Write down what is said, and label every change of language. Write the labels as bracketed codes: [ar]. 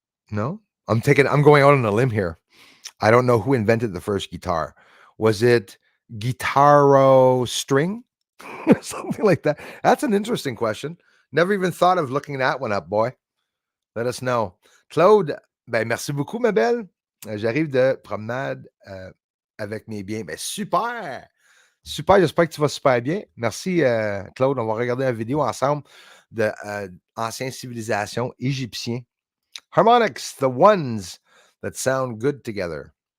[en] No, I'm going out on a limb here. I don't know who invented the first guitar. Was it Guitaro String? Something like that. That's an interesting question. Never even thought of looking that one up, boy. Let us know. [fr] Claude, ben merci beaucoup, ma belle. J'arrive de promenade avec mes biens. Ben super! Super, j'espère que tu vas super bien. Merci, Claude. On va regarder une vidéo ensemble de anciennes civilisations égyptiennes. [en] Harmonics, the ones that sound good together.